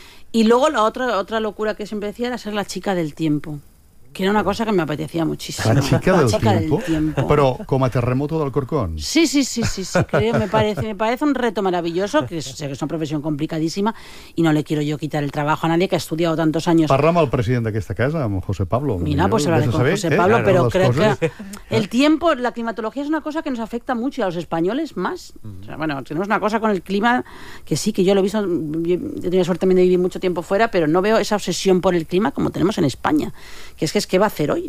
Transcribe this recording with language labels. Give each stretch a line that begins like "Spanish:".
Spanish: Y luego la otra locura que siempre decía era ser la chica del tiempo, que era una cosa que me apetecía muchísimo. La chica del tiempo. Pero como a Terremoto del Corcón. Sí, creo, me parece un reto maravilloso, que sé que es una profesión complicadísima y no le quiero yo quitar el trabajo a nadie que ha estudiado tantos años.
Catalan: Parlem al president d'aquesta casa, amb José Pablo.
Spanish: Mira, pues hablaré con José Pablo, claro, pero creo que el tiempo, la climatología es una cosa que nos afecta mucho, y a los españoles más. O sea, bueno, tenemos una cosa con el clima que sí, que yo lo he visto, yo tenía suerte también de vivir mucho tiempo fuera, pero no veo esa obsesión por el clima como tenemos en España, que es que ¿qué va a hacer hoy?